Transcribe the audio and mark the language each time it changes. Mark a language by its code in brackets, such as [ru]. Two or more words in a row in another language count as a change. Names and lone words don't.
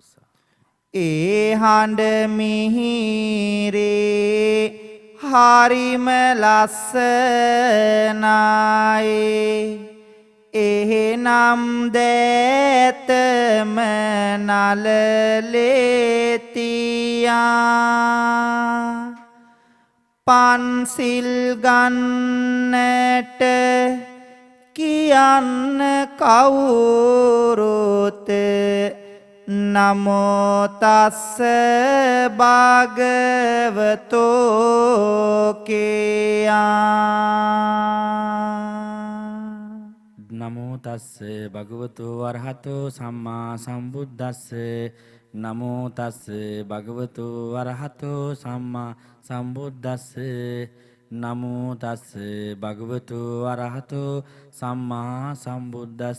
[si] ඒ හඬ මිහිරේ හරිම ලස්සනයි එහෙනම් දැතම නලලෙතියා පන්සිල් ගන්නට කියන්න කවුරුත් [pi] නමෝ තස්ස භගවතෝ [si] කියා [pi] නමෝ තස්ස භගවතු වරහතෝ සම්මා සම්බුද්දස්ස නමෝ තස්ස භගවතු වරහතෝ සම්මා සම්බුද්දස්ස නමෝ තස්ස භගවතු වරහතෝ සම්මා සම්බුද්දස්ස